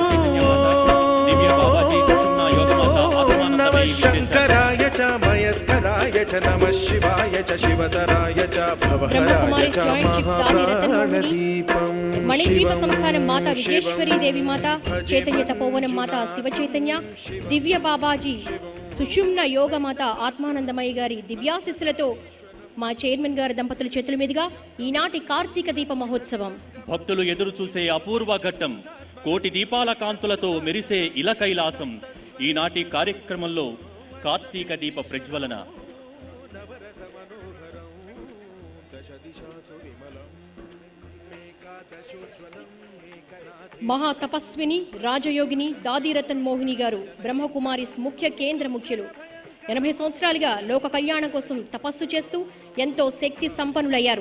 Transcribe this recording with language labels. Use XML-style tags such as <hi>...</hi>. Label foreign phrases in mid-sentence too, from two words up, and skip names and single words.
<sa>नमः शंकराय च मयस्कराय च नमः शिवाय च शिवतराय च भवहराय च महाप्राणदीपं</sa> <te>मणिद्वीप संस्थानं माता विजेश्वरी देवी माता चैतन्य तपोवनं माता शिव चैतन्य दिव्य बाबाजी सुषुम्न योग माता आत्मानंदमयी गारी దివ్యాశిస్సులతో మా చైర్మన్ గారి దంపతుల చేతుల మీదుగా ఈనాటి కార్తీక దీప మహోత్సవం భక్తులు ఎదురు చూసే అపూర్వ ఘట్టం కోటి దీపాల కాంతులతో మెరిసే ఇల కైలాసం ఈనాటి కార్యక్రమంలో కార్తీక దీప ప్రజ్వలన మహా తపస్విని రాజయోగిని దాదిరతన్ మోహిని గారు బ్రహ్మకుమారిస్ ముఖ్య కేంద్ర ముఖ్యులు 80 సంవత్సరాలుగా లోక కళ్యాణం కోసం తపస్సు చేస్తూ ఎంతో శక్తి సంపన్నులయ్యారు.</te>